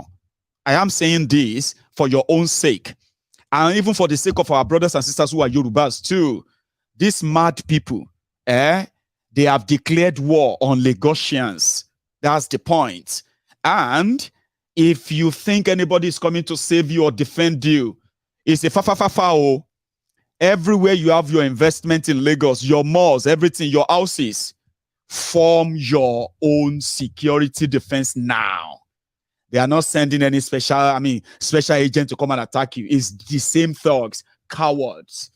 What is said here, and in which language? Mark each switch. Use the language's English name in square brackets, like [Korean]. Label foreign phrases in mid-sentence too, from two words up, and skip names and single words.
[English] I am saying this for your own sake. And even for the sake of our brothers and sisters who are Yorubas too. These mad people, they have declared war on Lagosians. That's the point. And if you think anybody is coming to save you or defend you, it's a fa-fa-fa-fa-o. Everywhere you have your investment in Lagos, your malls, everything, your houses, form your own security defense now. They are not sending any special agent to come and attack you. It's the same thugs, cowards.